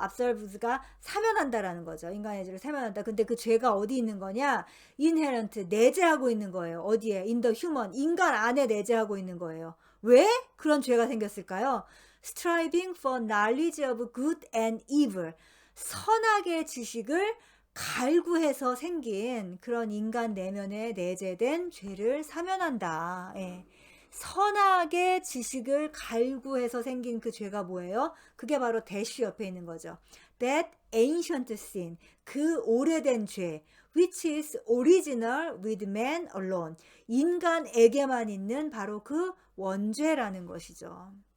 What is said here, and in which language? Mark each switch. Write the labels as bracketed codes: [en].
[ko] absolves가 사면한다라는 거죠. 인간의 죄를 사면한다. 근데 그 죄가 어디 있는 거냐? inherent, 내재하고 있는 거예요. 어디에? [en] in the human, [ko] 인간 안에 내재하고 있는 거예요. 왜 그런 죄가 생겼을까요? [en] striving for knowledge of good and evil. [ko] 선악의 지식을 갈구해서 생긴 그런 인간 내면에 내재된 죄를 사면한다. 선악의 지식을 갈구해서 생긴 그 죄가 뭐예요? 그게 바로 dash 옆에 있는 거죠. [en] That ancient sin, [ko] 그 오래된 죄, [en] which is original with man alone, [ko] 인간에게만 있는 바로 그 원죄라는 것이죠.